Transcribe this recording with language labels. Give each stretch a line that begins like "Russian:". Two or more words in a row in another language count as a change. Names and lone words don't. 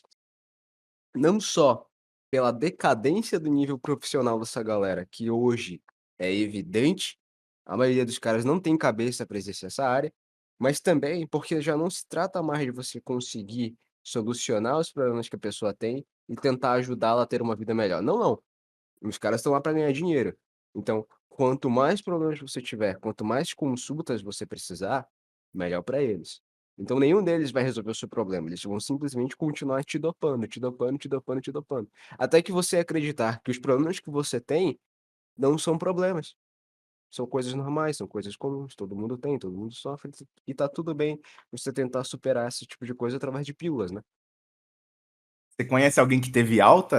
Portuguese: Não só pela decadência do nível profissional dessa galera, que hoje é evidente, a maioria dos caras não tem cabeça para exercer essa área, mas também porque já não se trata mais de você conseguir solucionar os problemas que a pessoa tem e tentar ajudá-la a ter uma vida melhor. Não, não. Os caras estão lá para ganhar dinheiro. Então, quanto mais problemas você tiver, quanto mais consultas você precisar, melhor para eles. Então, nenhum deles vai resolver o seu problema. Eles vão simplesmente continuar te dopando, te dopando, te dopando, te dopando. Até que você acreditar que os problemas que você tem não são problemas. São coisas normais, são coisas comuns. Todo mundo tem, todo mundo sofre. E tá tudo bem você tentar superar esse tipo de coisa através de pílulas, né? Você conhece alguém que teve alta?